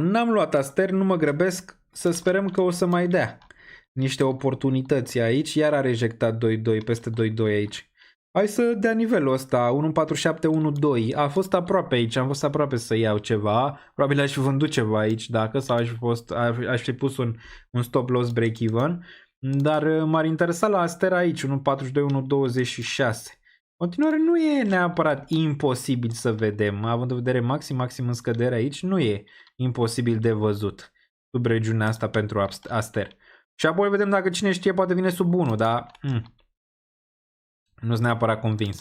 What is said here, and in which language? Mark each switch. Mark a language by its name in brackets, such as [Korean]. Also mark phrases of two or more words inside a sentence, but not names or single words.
[Romanian] N-am luat Aster, nu mă grăbesc, să sperăm că o să mai dea niște oportunități aici. Iar a rejectat 2.2, peste 2.2 aici. Hai să dea nivelul ăsta, 1.47, 1.2. A fost aproape aici, am fost aproape să iau ceva. Probabil aș fi vândut ceva aici, dacă, sau aș fi pus un [English] stop loss break-even. [Romanian] Dar m-ar interesa la Aster aici, 1.42, 1.26. Continuare nu e neapărat imposibil să vedem, având în vedere maxim în scădere aici, nu e imposibil de văzut sub regiunea asta pentru Aster. Și apoi vedem dacă cine știe poate vine sub 1, dar nu sunt neapărat convins.